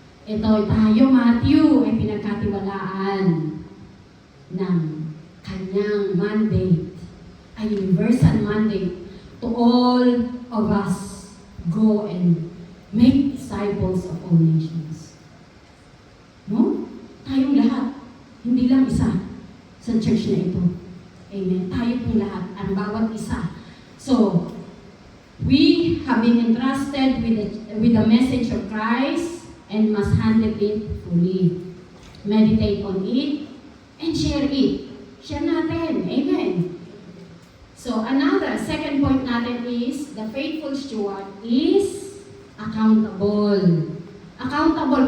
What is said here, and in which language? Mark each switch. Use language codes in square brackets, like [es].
[tl] Ito tayo, Matthew, ay pinagkatiwalaan ng kanyang mandate, [en] a universal mandate to all of us. Go and make disciples of all nations. [tl] No? Tayong lahat. Hindi lang isa sa church na ito. Amen. Tayo pong lahat, ang bawat isa. [en] So, we have been entrusted with the message of Christ and must handle it fully. Meditate on it and share it. [tl] Share natin. [en] Amen. So, second point natin is, the faithful steward is accountable. Accountable.